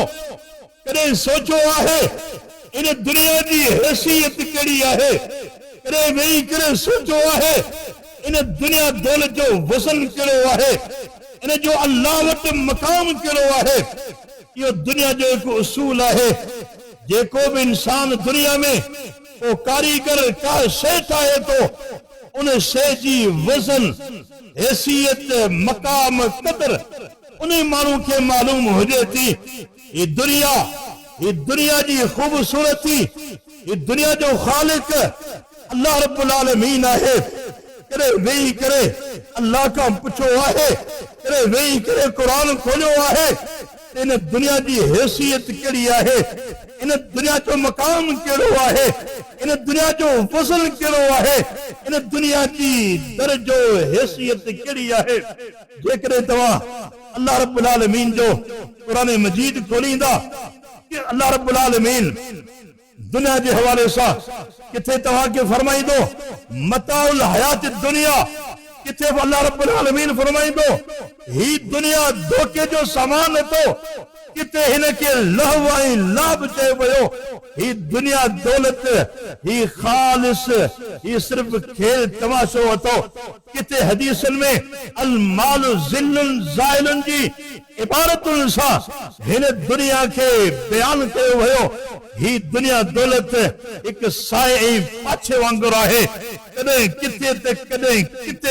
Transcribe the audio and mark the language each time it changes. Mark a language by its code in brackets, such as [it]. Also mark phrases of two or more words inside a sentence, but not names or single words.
[sd] कॾहिं सोचो आहे इन दुनिया जी हैसियत कहिड़ी आहे? कॾहिं वेही करे सोचो आहे इन दुनिया दौलत जो वज़न कहिड़ो आहे? इन जो अल्लाह वटि मक़ाम कहिड़ो आहे? इहो दुनिया जो हिकु उसूल आहे। जेको भी इंसान दुनिया में को कारीगर का शइ ठाहे तो उन शइ जी वज़न, हैसियत, मक़ाम, क़दर उन माण्हू खे मालूम हुजे थी। ये दुनिया जी खूबसूरती, ये दुनिया जो खालिक अल्लाह [ar] رب العالمين [sd] आहे, करे वेही करे अल्लाह खां पुछो आहे, करे वेही करे क़ुरान खोलियो आहे, इन दुनिया जी हैसियत कहिड़ी आहे, इन दुनिया जो मकाम कहिड़ो आहे, इन दुनिया जो वज़न कहिड़ो आहे, इन दुनिया जी दर्जो हैसियत कहिड़ी आहे। जेकॾहिं तव्हां अल्लाह [ar] رب العالمين [sd] जो क़ुरान मजीद खोलींदा, अल्लाह [ar] رب العالمين [ur] دنیا کے حوالے سے [sd] किथे तव्हांखे फरमाईंदो [ar] متاع الحياة الدنيا, [sd] किथे अल्लाह [ar] رب العالمين [sd] फरमाईंदो ही दुनिया धोखे जो सामान तो, किथे हिनखे लहव ऐं लाभ चयो वियो, ही दुनिया दौलत ही खालिस, ही सिर्फ खेल तमाशो अथो। किथे हदीसन में [ar] المال ظل زائل [sd] जी इबारतुन सां हिन दुनिया के बयान कयो वियो, ही दुनिया दौलत [ur] ایک سائے [sd] ऐं पाछे वांगुरु आहे, कॾहिं किथे ते कॾहिं किथे।